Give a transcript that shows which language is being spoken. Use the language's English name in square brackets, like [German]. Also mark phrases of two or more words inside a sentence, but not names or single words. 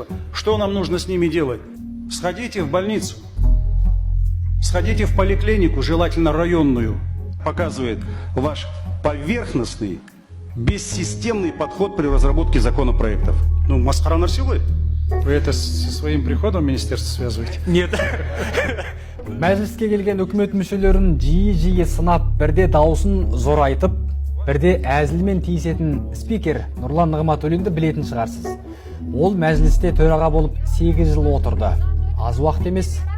[Russian] Что нам нужно с ними делать? Сходите в больницу, сходите в поликлинику, желательно районную. Показывает ваш поверхностный, бессистемный подход при разработке законопроектов. Ну, [Kazakh] масқара нәрсе ғой. [Russian] Вы это со своим приходом в министерство связываете? Нет. [Kazakh] Мәжіліске келген үкімет мүшелерін жиі сынап, бірде даусын зор айтып, бірде әзілмен тиісетін спикер Нұрлан Нығматулинді білетін шығарсыз. Ол мәжілісте төраға болып 8 жыл отырды. Аз уақыт емес.